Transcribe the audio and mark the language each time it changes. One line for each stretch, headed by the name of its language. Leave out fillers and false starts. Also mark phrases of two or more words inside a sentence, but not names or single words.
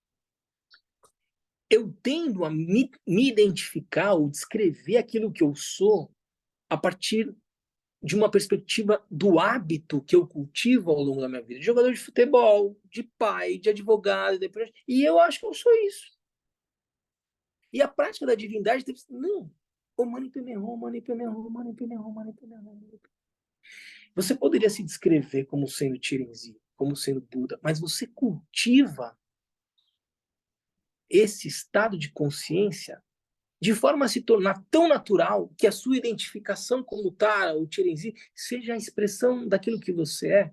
Portuguese: Eu tendo a me identificar ou descrever aquilo que eu sou a partir de uma perspectiva do hábito que eu cultivo ao longo da minha vida. De jogador de futebol, de pai, de advogado, e eu acho que eu sou isso. E a prática da divindade deve ser, não,
Sanskrit: ॐ मणि पद्मे हूँ, ॐ मणि पद्मे हूँ, ॐ मणि पद्मे हूँ, ॐ मणि पद्मे हूँ.
Portuguese: Você poderia se descrever como sendo Chirenzi, como sendo Buda, mas você cultiva esse estado de consciência de forma a se tornar tão natural que a sua identificação como Tara ou Chirenzi seja a expressão daquilo que você é.